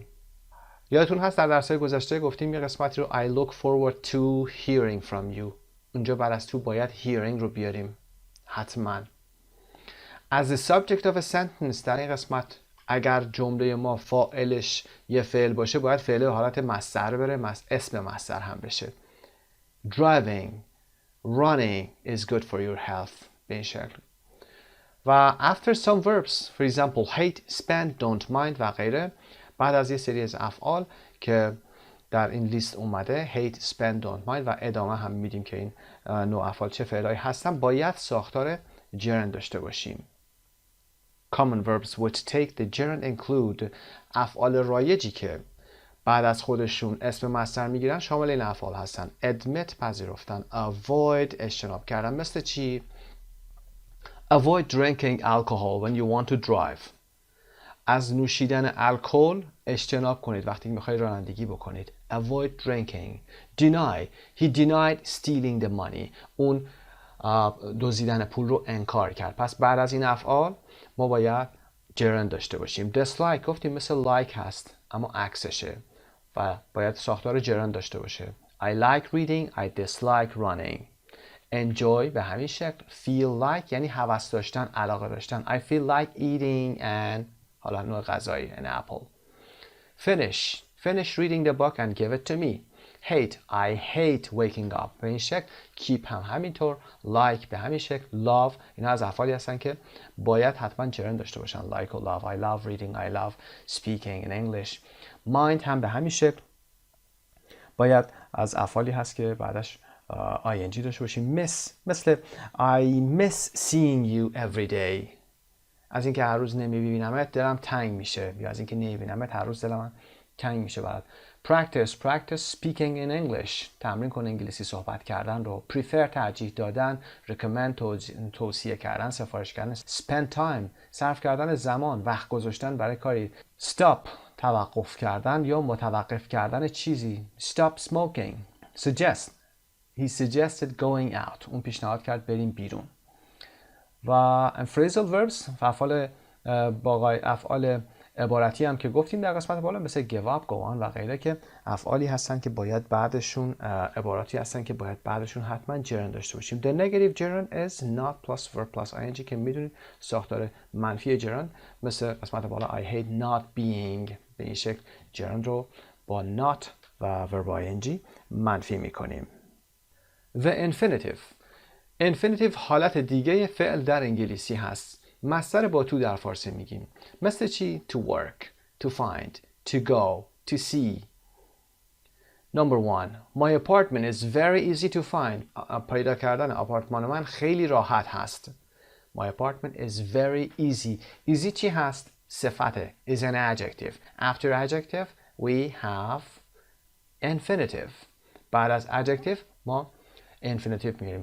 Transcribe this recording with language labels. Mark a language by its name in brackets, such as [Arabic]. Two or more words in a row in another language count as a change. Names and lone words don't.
[Persian] یادتون هست در درس‌های گذشته گفتیم یه قسمتی رو [English] I look forward to hearing from you. [Persian] اونجا بعد از تو باید hearing رو بیاریم. حتما. [English] As the subject of a sentence [Persian] در این قسمت اگر جمله ما فاعلش یه فعل باشه باید فعل به حالت مصدر بره، اسم مصدر هم بشه. [English] Driving, running is good for your health. [Persian] به این شکل. و [English] after some verbs, for example, hate, spend, don't mind [Persian] و غیره، بعد از یه سری از افعال که در این لیست اومده [English] hate, spend, don't mind [Persian] و ادامه هم میدیم که این نوع افعال چه فعلایی هستن، باید ساختار gerund داشته باشیم. [English] Common verbs which take the gerund include [Persian] افعال رایجی که بعد از خودشون اسم مصدر میگیرن شامل این افعال هستن. admit پذیرفتن، avoid اجتناب کردن. مثل چی؟ [English] avoid drinking alcohol when you want to drive. [Persian] از نوشیدن الکل اجتناب کنید وقتی میخواید رانندگی بکنید. [English] avoid drinking. deny. He denied stealing the money. [Persian] اون دزدیدن پول رو انکار کرد. پس بعد از این افعال ما باید gerund داشته باشیم. dislike گفتیم مثل like هست اما عکسشه و باید ساختار gerund داشته باشه. [English] I like reading, I dislike running. [Persian] enjoy به همین شکل. [English] feel like [Persian] یعنی هوس داشتن، علاقه داشتن. [English] I feel like eating and [Persian] حالا نوع غذایی [English] an apple. finish reading the book and give it to me. hate I hate waking up [Persian] به این شکل. keep هم همینطور. like به همین شکل. love اینا از افعالی هستن که باید حتما gerund داشته باشن. like و love. [English] I love reading, I love speaking in English. [Persian] mind هم به همین شکل باید از افعالی هست که بعدش ing داشته باشیم. [English] miss مثل I miss seeing you every day. [Persian] از اینکه هر روز نمیبینمت دلم تنگ میشه، یا از اینکه نمیبینمت هر روز دلم تنگ میشه برات. [English] practice speaking in English. [Persian] تمرین کن انگلیسی صحبت کردن رو. prefer ترجیح دادن. recommend توصیه کردن، سفارش کردن. [English] spend time [Persian] صرف کردن زمان، وقت گذاشتن برای کاری. stop توقف کردن یا متوقف کردن چیزی. [English] stop smoking. suggest he suggested going out. [Persian] اون پیشنهاد کرد بریم بیرون. و [English] phrasal verbs [Persian] افعال عبارتی هم که گفتیم در قسمت بالا مثل [English] give up, go on [Persian] و غیره که افعالی هستن که باید بعدشون عباراتی هستن که باید بعدشون حتما gerund داشته باشیم. [English] The negative gerund is not plus verb plus ing [Persian] که میدونید ساختار منفی [English] gerund [Persian] مثل قسمت بالا [English] I hate not being. [Persian] به این شکل gerund رو با not و [English] verb ing [Persian] منفی میکنیم. [English] The infinitive [Persian] حالت دیگه فعل در انگلیسی هست. مصدر با تو در فارسی میگیم. مثل چی؟ [English] to work, to find, to go, to see. Number 1. My apartment is very easy to find. [Persian] پیدا کردن آپارتمان من خیلی راحت هست. [English] My apartment is very easy. Easy چی هست؟ صفته. Is an adjective. After adjective we have infinitive. [Persian] بعد از adjective ما infinitive میگیریم.